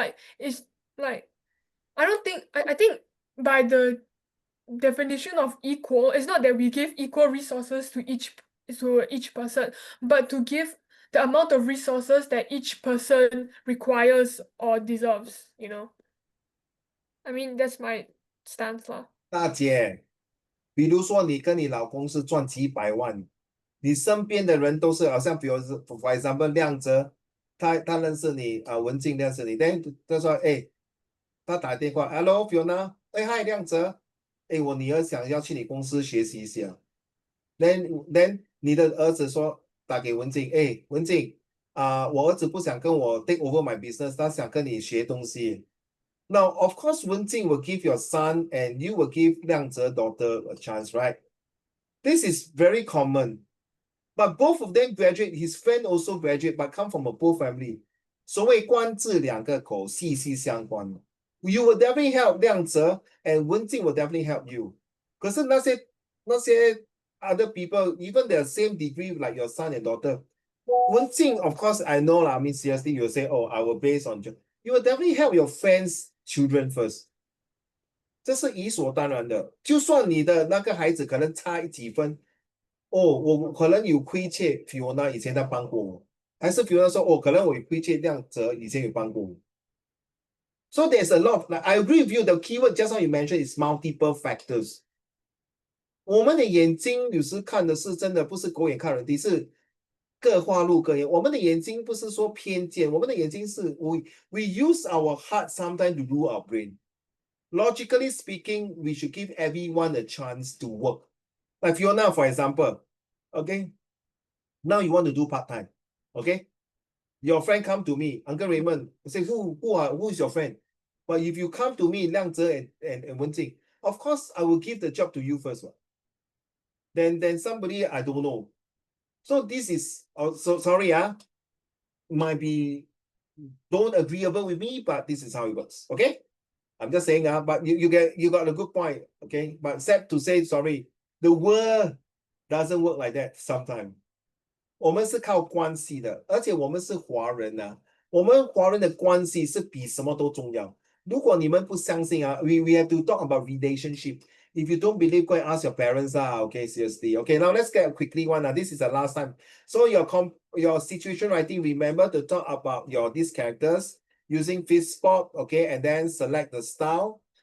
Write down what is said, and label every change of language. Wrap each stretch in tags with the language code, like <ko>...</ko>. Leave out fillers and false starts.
<en>Like it's like I think by the definition of equal, it's not that we give equal resources to each person, but to give the amount of resources that each person requires or deserves, you know. I mean that's my stance lah.</en> <zh>大姐，比如说你跟你老公是赚几百万，你身边的人都是好像，比如说</zh> <en>for example</en> <zh>亮哲，他认识你文静认识你，但他说他打电话 ，Hello Fiona，hi 亮哲，我女儿想要去你公司学习一下，</zh> <en>then</en> <zh>你的儿子说打给文静，哎，文静我儿子不想跟我</zh> <en>take over my business，</en> <zh>他想跟你学东西。</zh> <en>Now, of course, Wen Jing will give your son and you will give Liang Ze's daughter a chance, right? This is very common. But both of them graduate, his friend also graduate, but come from a poor family.</en> <zh>所谓官字两个口，息息相关。</zh> <en>You will definitely help Liang Ze, and Wen Jing will definitely help you.</en> <zh>可是那些</zh> <en>other people, even the same degree like your son and daughter, Wen Jing, of course, I know lah. I mean, seriously, you'll say, oh, I will base on you will definitely help your friends' children first.</en> <zh>这是理所当然的。就算你的那个孩子可能差几分，我可能有亏欠 Fiona 以前他帮过我，还是 Fiona 说可能我有亏欠亮泽以前有帮过我。</zh> <en>So there's a lot. Like, I agree with you. The keyword just now you mentioned is multiple factors.</en> <zh>我们的眼睛有时看的是真的不是狗眼看人低，是各花入各眼。我们的眼睛不是说偏见，我们的眼睛是</zh> <en>we use our heart sometimes to rule our brain. Logically speaking, we should give everyone a chance to work. Like Fiona, for example, okay, now you want to do part-time, okay? Your friend come to me, Uncle Raymond, say, who is your friend? But if you come to me, Liang Ze and Wen Jing, of course, I will give the job to you first. Then somebody I don't know. So this is, so sorry, might be don't agreeable with me, but this is how it works, okay? I'm just saying, but you got a good point, okay? But sad to say, sorry, the world doesn't work like that sometimes.</en> <zh>我们是靠关系的，而且我们是华人我们华人的关系是比什么都重要。如果你们不相信</zh> <en>we have to talk about relationship. If you don't believe, go and ask your parents okay, seriously. Okay, now let's get a quickly one this is the last time. So your situation writing, remember to talk about these characters using fifth spot, okay, and then select the style.</en>